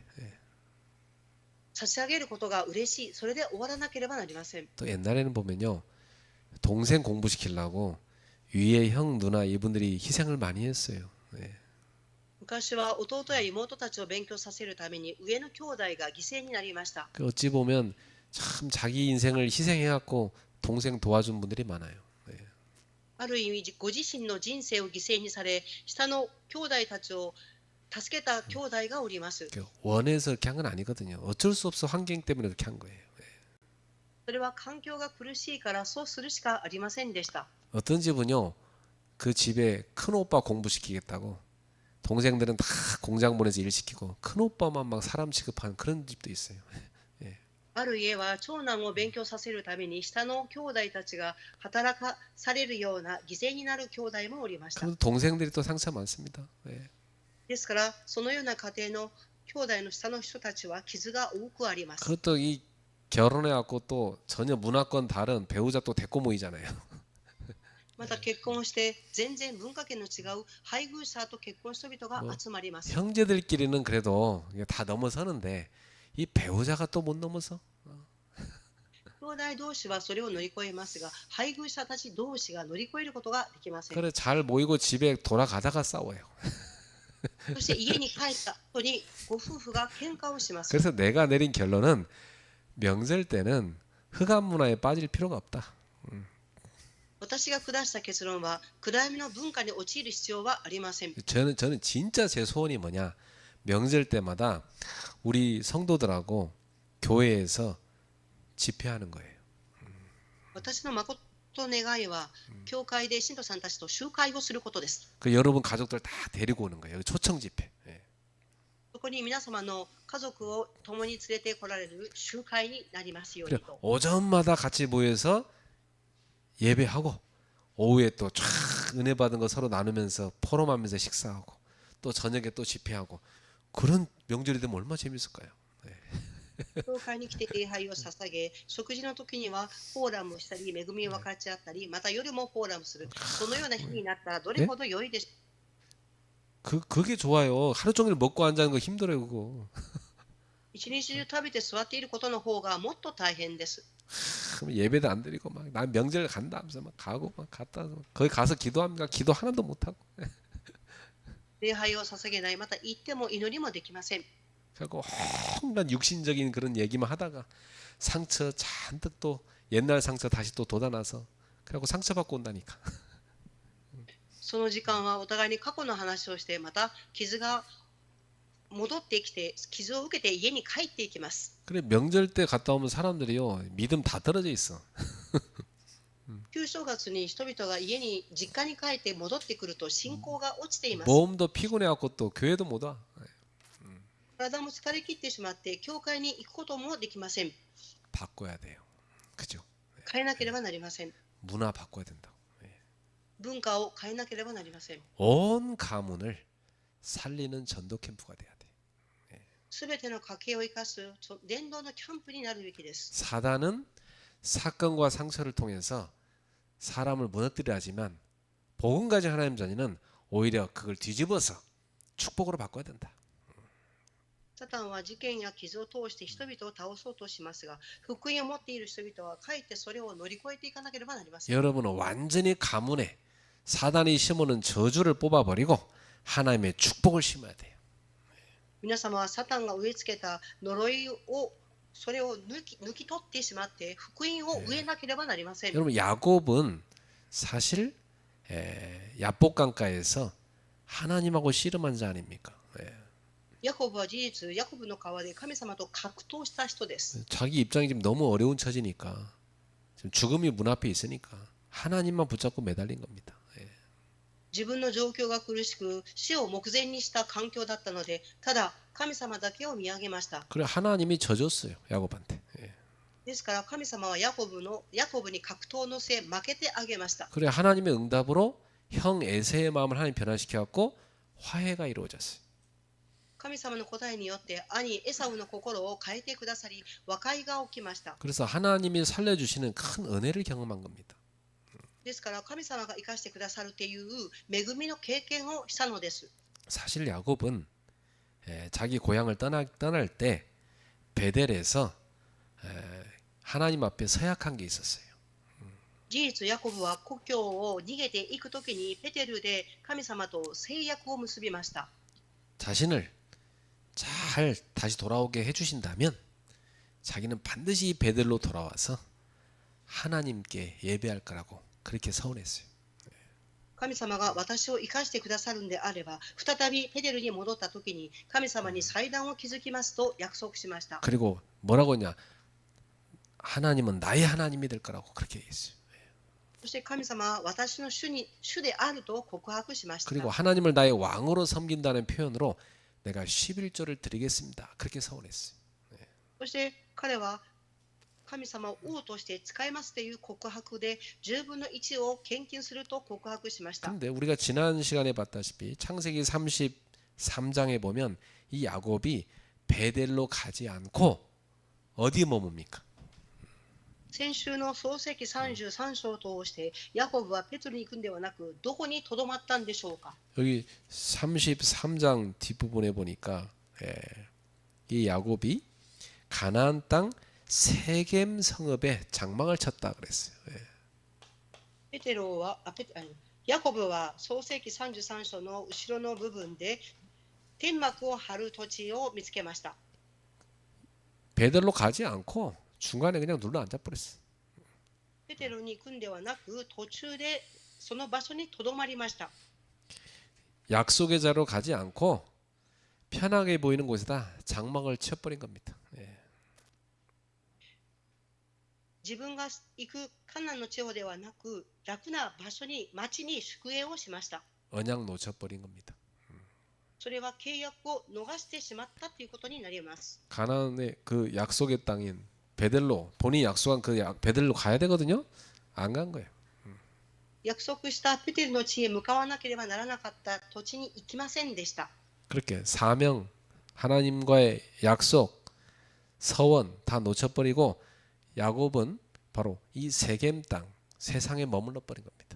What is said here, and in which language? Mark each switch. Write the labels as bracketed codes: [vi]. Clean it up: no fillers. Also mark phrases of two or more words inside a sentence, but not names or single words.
[ja] 差し上げることが嬉しい。それで終わらなければなりません。 [ko] 또 옛날에는 보면요. 동생 공부시키려고 위에 형 누나 이분들이 희생을 많이 했어요. [ja] 昔は弟や妹たちを勉強させるために上の兄弟が犠牲になりました。 [ko] 그 어찌 보면 참 자기 인생을 희생해갖고 동생 도와준 분들이 많아요. [ja] ある意味ご自身の人生を犠牲にされ、下の兄弟たちを助けた兄弟がおります。 [ko] 원해서 그렇게 한 건 아니거든요. 어쩔 수 없어 환경 때문에 그렇게 한 거예요. [ja] それは環境が苦しいからそうするしかありませんでした。 [ko] 어떤 집은요. 그 집에 큰 오빠 공부시키겠다고 동생들은 다 공장 보내서 일 시키고 큰 오빠만 막 사람 취급하는 그런 집도 있어요. [ja] ある家は長男を勉強させるために下の兄弟たちが働かされるような犠牲になる兄弟もおりました。 [ko] 그럼 동생들이 또 상처 많습니다. [ja] ですからそのような家庭の兄弟の下の人たちは傷が多くあります。 [ko] 그것도 이 결혼해갖고 또 전혀 문화권 다른 배우자 또 데리고 모이잖아요. [ja] また結婚して全然文化圏の違う配偶者と結婚した人々が集まります。 [ko] 형제들끼리는 그래도 이게 다 넘어서는데 이 배우자가 또 못 넘어서. [ja] 兄弟同士はそれを乗り越えますが、配偶者たち同士が乗り越えることができません。 [ko] 그래 잘 모이고 집에 돌아가다가 싸워요. [ja] そして家に帰った後にご夫婦が喧嘩をします。 [ko] 그래서 내가 내린 결론은 명절 때는 흑암 문화에 빠질 필요가 없다. [ja] 私が下した結論は暗闇の文化に陥る必要はありません。 [ko] 저는 진짜 제 소원이 뭐냐? 명절 때마다 우리 성도들하고 교회에서 집회하는 거예요. 私の誠の願いは、教会で信徒さんたちと集会をすることです。 그 여러분 가족들 다 데리고 오는 거예요. 초청 집회. [ja] そこに皆様の家族を共に連れてこられる集会になりますよう [ko] 그래 [ja] にと。 [ko] 오전마다 같이 모여서 예배하고 오후에 또 쫙 은혜 받은 거 서로 나누면서 포럼하면서 식사하고 또 저녁에 또 집회하고 그런 명절이 되면 얼마나 재밌을까요? [ja] 教会に来て礼拝を捧げ、食事の時にはフォーラムをしたり、恵みを分かち合ったり、また夜もフォーラムする。そのような日になったらどれほど良いでしょう。 [ko] 그게 좋아요. 하루 종일 먹고 앉아는 거 힘들어요, 그거. [ja] 一日中食べて座っていることの方がもっと大変です。 [ko] 그럼 예배도 안 드리고 막 난 명절 간다 하면서 막 가고 막 갔다 거기 가서 기도합니까? 기도 하나도 못 하고. [ja] 礼拝を捧げない、また行っても祈りもできません。 [ko] 그리고 온갖 육신적인 그런 얘기만 하다가 상처 잔뜩 또 옛날 상처 다시 또 돋아나서 그래갖고 상처받고 온다니까. [ja] その時間はお互いに過去の話をして、また傷が戻ってきて、傷を受けて家に帰っていきます。 [ko] 그래 명절 때 갔다 오면 사람들이요 믿음 다 떨어져 있어. [ja] 旧正月に人々が家に実家に帰って戻ってくると信仰が落ちています。 [ko] 몸도 피곤해갖고 또 교회도 못 와. [ja] 体も疲れ切ってしまって教会に行くこともできません。 [ko] 바꿔야 돼요. 그죠? [ja] 変えなければなりません。 [ko] 문화 바꿔야 된다고. [ja] 文化を変えなければなりません。 [ko] 온 가문을 살리는 전도 캠프가 돼야 돼. [ja] すべての家計を生かす伝道のキャンプになるべきです。 [ko] 사단은 사건과 상처를 통해서 사람을 무너뜨리려 하지만 복음 가진 하나님 자녀는 오히려 그걸 뒤집어서 축복으로 바꿔야 된다. [ja] サタンは事件や傷を通して人々を倒そうとしますが、福音を持っている人々はかえってそれを乗り越えていかなければなりません。 [ko] 여러분은 완전히 가문에 사단이 심어놓은 저주를 뽑아버리고 하나님의 축복을 심어야 돼요. [ja] 皆様はサタンが植え付けた呪いをそれを抜き取ってしまって福音を植えなければなりません。 [ko] 여러분 야곱은 사실 야복강가에서 하나님하고 씨름한 자 아닙니까? [ja] ヤコブは事実、ヤコブの川で神様と格闘した人です。 [ko] 자기 입장이 지금 너무 어려운 처지니까 지금 죽음이 문 앞에 있으니까 하나님만 붙잡고 매달린 겁니다. [ja] 自分の状況が苦しく死を目前にした環境だったので、ただ神様だけを見上げました。 [ko] 그래 하나님이 져줬어요 야곱한테. [ja] ですから神様はヤコブに格闘の末負けてあげました。 [ko] 그래 하나님의 응답으로 형 에세의 마음을 하나님 변화시켜 갖고 화해가 이루어졌어요. [ja] 神様の答えによって兄エサウの心を変えてくださり、和解が起きました。 [ko] 그래서 하나님이 살려주시는 큰 은혜를 경험한 겁니다. [ja] ですから神様が生かしてくださるという恵みの経験をしたのです。 [ko] 사실 야곱은 자기 고향을 떠날 때 베델에서 하나님 앞에 서약한 게 있었어요. [ja] 事実、ヤコブは故郷を逃げていくときにペテルで神様と誓約を結びました。 [ko] 자신을 잘 다시 돌아오게 해주신다면 자기는 반드시 베델로 돌아와서 하나님께 예배할 거라고 그렇게 서운했어요. [ja] 神様が私を生かしてくださるんであれば、再びペテルに戻ったときに神様に祭壇を築きますと約束しました。 [ko] 그리고 뭐라고 했냐? 하나님은 나의 하나님이 될 거라고 그렇게 얘기했어요. [ja] そして神様は私の主であると告白しました。 [ko] 그리고 하나님을 나의 왕으로 섬긴다는 표현으로 내가 11조를 드리겠습니다. 그렇게 서운했어요. [ja] そして彼は神様を王として使いますという告白で10分の1を献金すると告白しました。 [ko] 근데 우리가 지난 시간에 봤다시피 창세기 33장에 보면 이 야곱이 베델로 가지 않고 어디에 머뭅니까? [ja] 先週の創世記33章を通してヤコブはペテルに行くんではなくどこにとどまったんでしょうか。 [ko] 여기 33장 뒷부분에 보니까 이 야곱이 가나안 땅 세겜 성읍에 장막을 쳤다 그랬어요. [ja] ペテロはヤコブは創世記33章の後ろの部分で天幕を張る土地を見つけました。 [ko] 베델로 가지 않고 중간에 그냥 눌러 앉아 버렸어. [ja] ペテロに行くんではなく途中でその場所にとどまりました。 [ko] 약속의 자로 가지 않고 편하게 보이는 곳에다 장막을 쳐버린 겁니다. [ja] 自分が行くカナンの地方ではなく楽な場所に町に宿営をしました。 [ko] 언약 놓쳐버린 겁니다. [ja] それは契約を逃してしまったということになります。 [ko] 가나안의 그 약속의 땅인 베델로 본인이 약속한 그 베델로 가야 되거든요. 안 간 거예요. [ja] 約束したペテルの地へ向かわなければならなかった土地に行きませんでした。 [ko] 그렇게 사명, 하나님과의 약속, 서원 다 놓쳐버리고 야곱은 바로 이 세겜 땅, 세상에 머물러 버린 겁니다.